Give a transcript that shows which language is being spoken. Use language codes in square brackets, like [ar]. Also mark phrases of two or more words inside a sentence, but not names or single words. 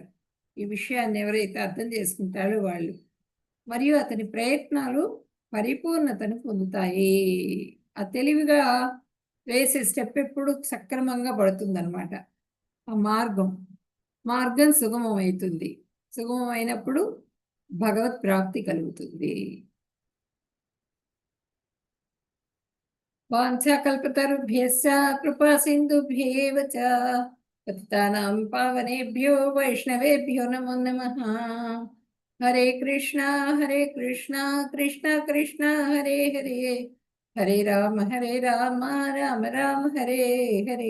[te] ఈ విషయాన్ని ఎవరైతే అర్థం చేసుకుంటారో వాళ్ళు, మరియు అతని ప్రయత్నాలు పరిపూర్ణతను పొందుతాయి. ఆ తెలివిగా వేసే స్టెప్ ఎప్పుడు సక్రమంగా పడుతుందన్నమాట. ఆ మార్గం సుగమం అవుతుంది. సుగమం అయినప్పుడు భగవత్ ప్రాప్తి కలుగుతుంది. [sa] वाञ्छाकल्पतरुभ्यश्च कृपा सिन्धुभ्येव च पतितानां पावनेभ्यो वैष्णवेभ्यो नमो नमः. हरे कृष्ण कृष्ण कृष्ण हरे हरे, हरे राम राम राम हरे हरे.